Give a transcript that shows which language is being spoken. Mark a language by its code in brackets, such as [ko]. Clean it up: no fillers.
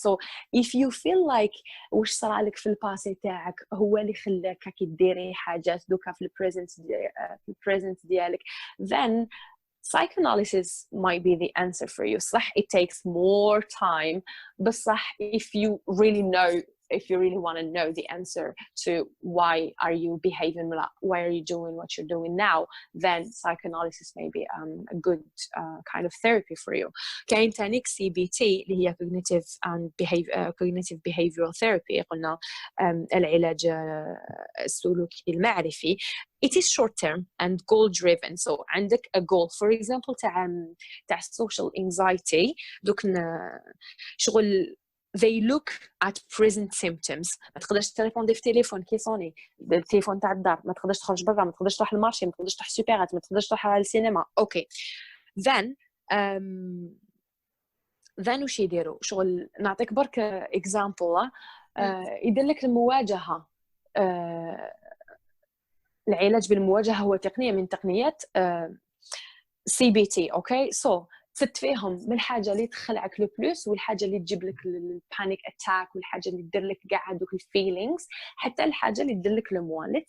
[en] So if you feel like [ar] وش صار لك في الباسي تاعك هو اللي خلاك كي ديري حاجات دوكا في البريزنت ديالك, [en] then psychoanalysis might be the answer for you. صح, it takes more time, but صح, if you really want to know the answer to why are you behaving, why are you doing what you're doing now, then psychoanalysis may be a good kind of therapy for you. [ar] كاين تانيك CBT اللي هي [en] cognitive behavioral therapy, [ar] قلنا العلاج السلوكي المعرفي. [en] It is short term and goal driven. So [ar] عندك [en] a goal, for example تاع social anxiety, [ar] دوك شغل [en] they look at present symptoms. [ar] ما تقدرش تريبوندي في تليفون كي صوني التليفون تاع الدار, ما تقدرش تخرج برا, ما تقدرش تروح المارشي, ما تقدرش تروح سوبرات, ما تقدرش تروح على السينما. [en] Okay, then then [ar] وش يديروا شغل نعطيك برك example يدير لك المواجهة العلاج بالمواجهة هو تقنية من تقنيات CBT اوكي سو تفت فيهم من الحاجه اللي تخلعك لو بلوس والحاجه اللي تجيب لك البانيك اتاك والحاجه اللي تدير لك كاع هذوك الفيلينغز حتى الحاجه اللي تدير لك الموان.